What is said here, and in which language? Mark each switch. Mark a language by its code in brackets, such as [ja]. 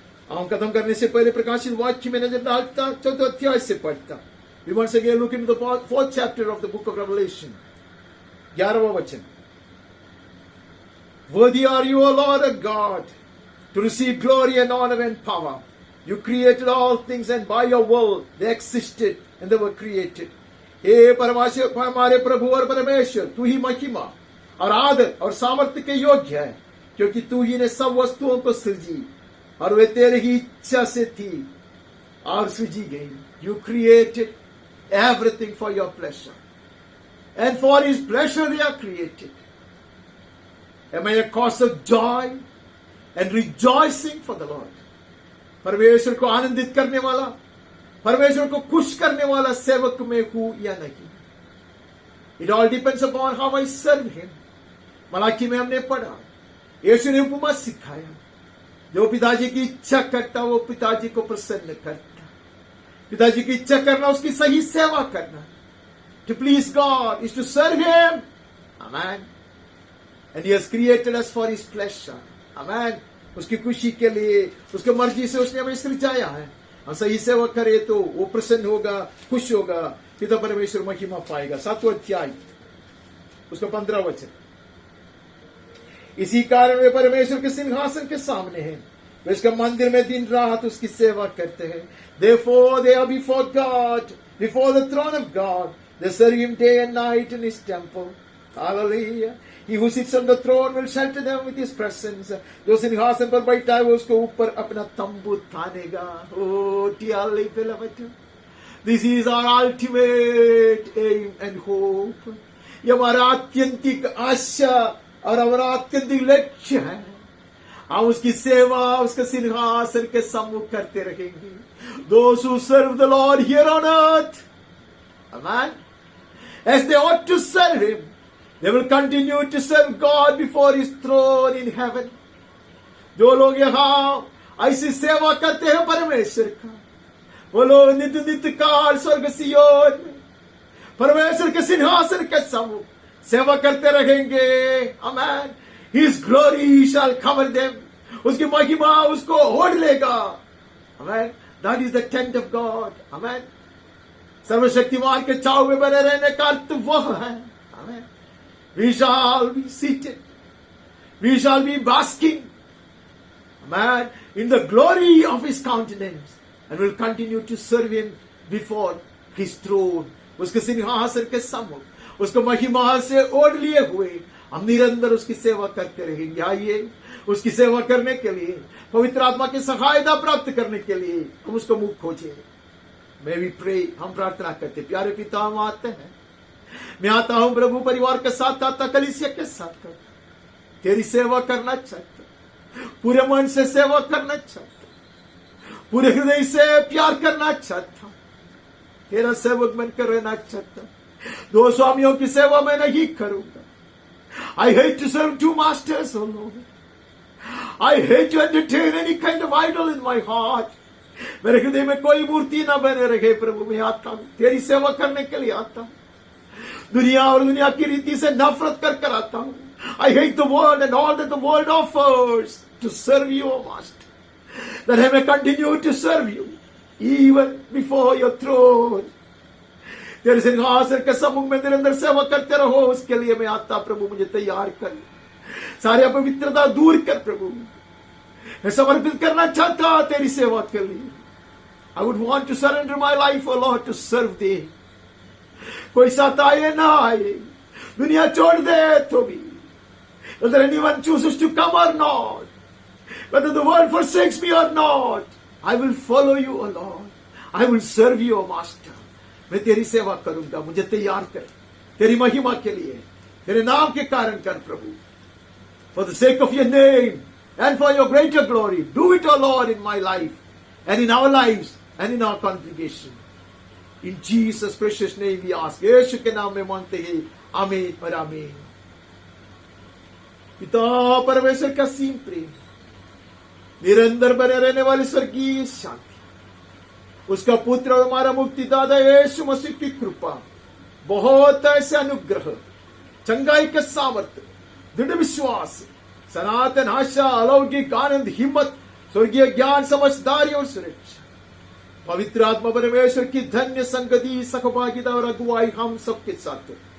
[hi] Hallelujah. हम खत्म करने से पहले प्रकाशित वाक्य में नजर डालता, 4 अध्याय से पढ़ता। [en] We once again look into the 4th chapter of the book of Revelation. [hi] 11वां वचन। [en] Worthy are you, O Lord of God, to receive glory and honor and power. You created all things and by your will they existed and they were created. [hi] हे परमेश्वर, हमारे प्रभु और परमेश्वर, तू ही महिमा और आदर और सामर्थ्य के योग्य है, क्योंकि तू ही ने सब वस्तुओं को सृजी और वे तेरे ही इच्छा से थी और सृजी गई। [en] You created everything for your pleasure, and for his pleasure they are created. Am I a cause of joy and rejoicing for the Lord? [hi] परमेश्वर को आनंदित करने वाला, परमेश्वर को खुश करने वाला सेवक में हूं या नहीं? [en] It all depends upon how I serve him. [hi] Malachi में हमने पढ़ा, यीशु ने उपमा सिखाया, जो पिताजी की इच्छा करता वो पिताजी को प्रसन्न करता। पिताजी की इच्छा करना, उसकी सही सेवा करना, [en] to please God is to serve him. Amen. And he has created us for his pleasure. Amen. [hi] उसकी खुशी के लिए, उसके मर्जी से उसने हमें सृजाया है। हम सही सेवा करें तो वो प्रसन्न होगा, खुश होगा, पिता परमेश्वर महिमा पाएगा। 7वां अध्याय उसका 15 वचन। इसी कारण वे परमेश्वर के सिंहासन के सामने हैं, वे उसके मंदिर में दिन रात उसकी सेवा करते हैं। [en] Therefore they are before God, before the throne of God. They serve him day and night in his temple. Hallelujah. He who sits on the throne will shelter them with his presence. [hi] जो सिंहासन पर बैठा है वो उसको ऊपर अपना तंबू तानेगा। [en] Oh, dearly beloved, this is our ultimate aim and hope. [hi] ये हमारा आत्यंतिक आशा और हमारा आत्यंतिक लक्ष्य है। हम उसकी सेवा उसके सिंहासन के सम्मुख करते रहेंगे। [en] Those who serve the Lord here on earth, amen, as they ought to serve him, they will continue to serve God before his throne in heaven. [hi] जो लोग यहाँ ऐसी सेवा करते हैं परमेश्वर का, वो लोग नित्य नित्य काल स्वर्ग सियोन में परमेश्वर के सिंहासन के सम्मुख सेवा करते रहेंगे। आमेन। [en] His glory shall cover them. [hi] उसकी महिमा उसको ओढ़ लेगा। [en] Amen. That is the tent of God. Amen. [hi] सर्वशक्तिमान के छाव में बने रहने का अर्थ वह है। [en] Amen. We shall be seated. We shall be basking, amen, in the glory of his countenance, and will continue to serve him before his throne. [hi] उसके सिंहासन के सम्मुख उसको महिमा से ओढ़ लिए हुए हम निरंतर उसकी सेवा करते रहेंगे। आइए उसकी सेवा करने के लिए, पवित्र आत्मा की सहायता प्राप्त करने के लिए हम उसको मुख खोजें। मैं भी प्रे, हम प्रार्थना करते। प्यारे पिता, हम आते हैं, मैं आता हूं प्रभु, परिवार के साथ आता, कलीसिया के साथ आता, तेरी सेवा करना चाहता, पूरे मन से सेवा करना चाहता, पूरे हृदय से प्यार करना चाहता, तेरा सेवक बनकर रहना चाहता। दो स्वामियों की सेवा मैं नहीं करूंगा। [en] I hate to serve two masters, oh Lord. I hate to entertain any kind of idol in my heart. [hi] मेरे हृदय में कोई मूर्ति ना बने रहे प्रभु। मैं आता हूं, तेरी सेवा करने के लिए आता हूं, दुनिया और दुनिया की रीति से नफरत कर आता हूं। [en] I hate the world and all that the world offers to serve you, O Master, that I may continue to serve you even before your throne. [hi] तेरे सिंहासन के सम्मुख में निरंतर सेवा करते रहो, उसके लिए मैं आता प्रभु, मुझे तैयार कर, सारी अपवित्रता दूर कर प्रभु। मैं समर्पित करना चाहता तेरी सेवा के लिए। [en] I would want to surrender my life, O Lord, to serve thee. [hi] कोई साथ आए ना आए, दुनिया छोड़ दे तो भी, [en] whether anyone chooses to come or not, whether the world forsakes me or not, I will follow you, O Lord. I will serve you, O Master. [hi] मैं तेरी सेवा करूंगा, मुझे तैयार कर तेरी महिमा के लिए, तेरे नाम के कारण कर प्रभु। [en] For the sake of your name and for your greater glory, do it, O Lord, in my life and in our lives and in our congregation. In Jesus' precious name we ask. [hi] यीशु के नाम में मांगते हैं, आमीन और आमीन। पिता परमेश्वर का असीम प्रेम, निरंतर बने रहने वाली स्वर्गीय शांति, उसका पुत्र और हमारा मुक्तिदाता यीशु मसीह की कृपा, बहुत ऐसे अनुग्रह, चंगाई के सामर्थ्य, दृढ़ विश्वास, सनातन आशा, अलौकिक आनंद, हिम्मत, स्वर्गीय ज्ञान, समझदारी और सुरक्षा, पवित्र आत्मा परमेश्वर की धन्य संगति, सहभागिता और अगुवाई हम सबके साथ,